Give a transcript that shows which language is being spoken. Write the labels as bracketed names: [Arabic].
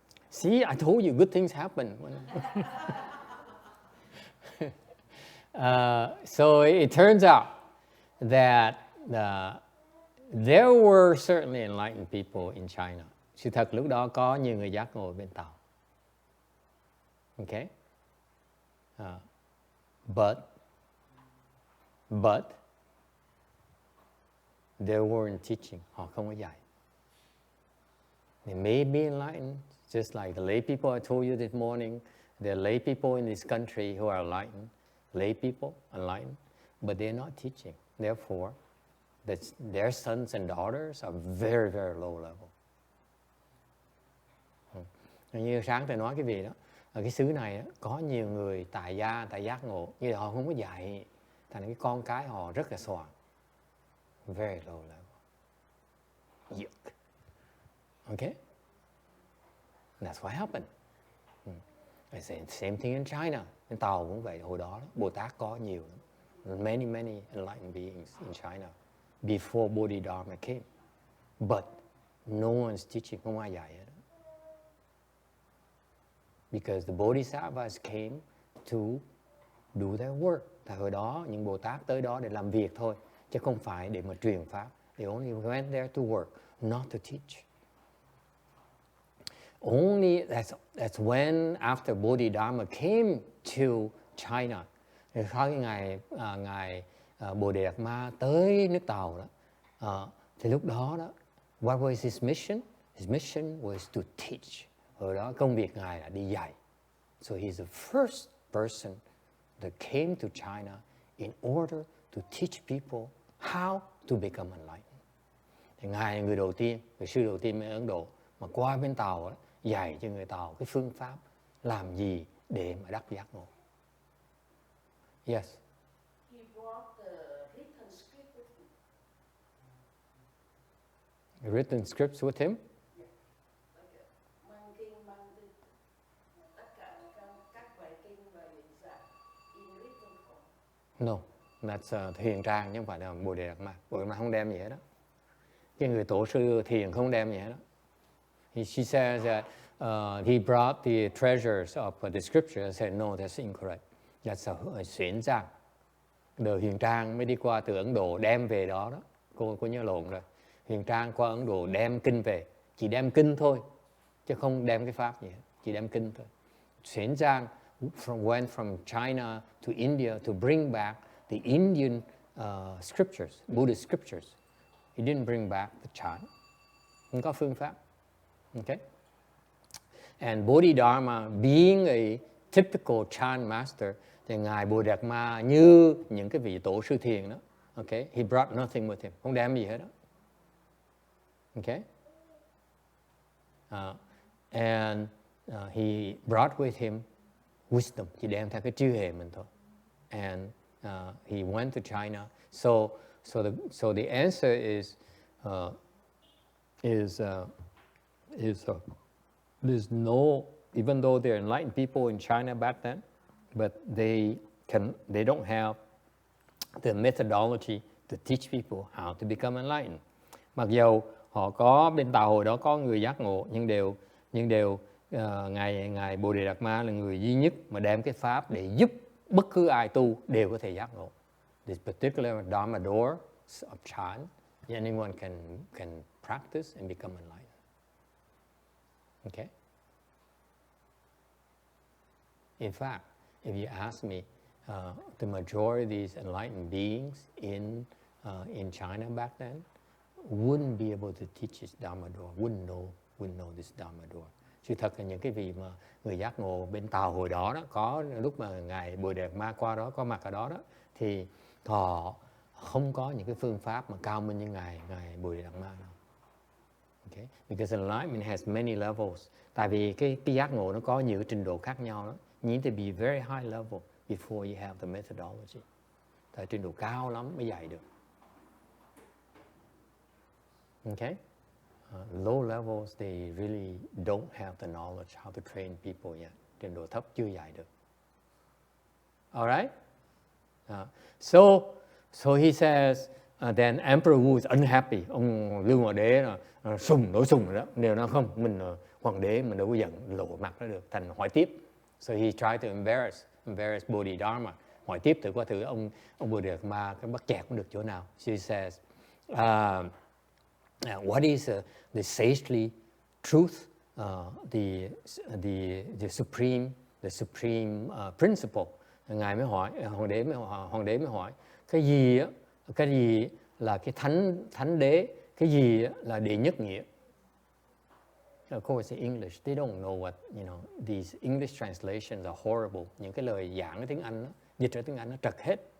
[English] See, I told you good things happen. So it turns out that there were certainly enlightened people in China. [Vietnamese] Sự thật lúc đó có nhiều người giác ngộ bên Tàu. [English] Okay? But they weren't teaching. [Vietnamese] Họ không có dạy. [English] They may be enlightened, just like the lay people I told you this morning. There are lay people in this country who are enlightened. Lay people, enlightened. But they're not teaching. Therefore, their sons and daughters are very, very low level. [Vietnamese] Như sáng tôi nói cái gì đó, ở cái xứ này đó, có nhiều người tại gia, tại giác ngộ, nhưng họ không có dạy, thành cái con cái họ rất là xoàng. [English] Very low level. Yuck. Okay? That's what happened. Same thing in China. [Vietnamese] Bên Tàu cũng vậy, hồi đó Bồ Tát có nhiều lắm. [English] Many enlightened beings in China before Bodhidharma came. But no one's teaching, [Vietnamese] không ai dạy hết. [English] Because the Bodhisattvas came to do their work. [Vietnamese] Tại hồi đó, những Bồ Tát tới đó để làm việc thôi, chứ không phải để mà truyền pháp. [English] They only went there to work, not to teach. Only that's when after Bodhidharma came to China. [Vietnamese] Sau cái ngày Bồ Đề Đạt Ma tới nước Tàu đó, thì lúc đó [English] what was his mission? His mission was to teach. [Vietnamese] Hồi đó công việc ngài là đi dạy. [English] So he's the first person that came to China in order to teach people how to become enlightened. [Vietnamese] Thì ngài là người đầu tiên, người sư đầu tiên ở Ấn Độ mà qua bên Tàu đó, dạy cho người Tàu cái phương pháp làm gì để mà đắc giác ngộ. [English] Yes. He brought the written script with him. Written scripts with him? Yeah. [Vietnamese] Like mang kinh, mang tất cả các bài kinh và diễn giải [English] in written form. No, that's [Vietnamese] thiền trang chứ không phải là Bồ Đề Đạt Ma. Bồ Đề Đạt Ma không đem gì hết đó. Cái người tổ sư thiền không đem gì hết đó. [English] She says that he brought the treasures of the scripture. I said, no, that's incorrect. That's a xuyển trang. [Vietnamese] Đời Huyền Trang mới đi qua từ Ấn Độ đem về đó đó. Cô nhớ lộn rồi. Huyền Trang qua Ấn Độ đem kinh về. Chỉ đem kinh thôi, chứ không đem cái pháp gì hết. Chỉ đem kinh thôi. [English] Xuyển trang went from China to India to bring back the Indian scriptures, Buddhist scriptures. He didn't bring back the chant. [Vietnamese] Không có phương pháp. Okay? [English] And Bodhidharma, being a typical chant master, [Vietnamese] thì ngài Bồ Đạt Ma như những cái vị tổ sư thiền đó. [English] Okay? He brought nothing with him. [Vietnamese] Không đem gì hết đó. [English] Okay? And he brought with him wisdom. [Vietnamese] Chỉ đem theo cái trí huệ mình thôi. [English] And he went to China. So the answer is there's no, even though there are enlightened people in China back then, but they don't have the methodology to teach people how to become enlightened. [Vietnamese] Mặc dù họ có bên Tàu hồi đó có người giác ngộ, nhưng đều ngài Bồ Đề Đạt Ma là người duy nhất mà đem cái pháp để giúp bất cứ ai tu đều có thể giác ngộ. [English] This particular Dharma door of chant, anyone can practice and become enlightened. Okay? In fact, if you ask me, the majority of these enlightened beings in China back then wouldn't be able to teach this Dharma door, wouldn't know this Dharma door. [Vietnamese] Sự thật là những cái vị mà người giác ngộ bên Tàu hồi đó có lúc mà ngài Bồ Đề Đạt Ma qua đó, có mặt ở đó thì họ không có những cái phương pháp mà cao minh như ngài Bồ Đề Đạt Ma đâu. [English] Okay? Because enlightenment has many levels. [Vietnamese] Tại vì cái giác ngộ nó có nhiều trình độ khác nhau đó. [English] You need to be very high level before you have the methodology. [Vietnamese] Tại trình độ cao lắm mới dạy được. [English] Okay? Low levels, they really don't have the knowledge how to train people yet. [Vietnamese] Trình độ thấp chưa dạy được. [English] Alright? So he says, then Emperor Wu is unhappy. [Vietnamese] Ông Lưu Hoàng Đế là nổi sùng rồi đó. Nếu nó không, mình Hoàng đế mình đâu có giận lộ mặt nó được, thành hỏi tiếp. [English] So he tried to embarrass Bodhidharma. [Vietnamese] Hỏi tiếp thử qua thử ông Bồ Đề Đạt Ma cái bắt chẹt cũng được chỗ nào. [English] So he says, what is the sagely truth, the supreme principle. [Vietnamese] Ngài mới hỏi, hoàng đế mới hỏi, cái gì là cái thánh đế, cái gì là đệ nhất nghĩa. [English] Of course, in English, they don't know what, these English translations are horrible. [Vietnamese] Những cái lời giảng ở tiếng Anh, đó, dịch ra tiếng Anh nó trật hết.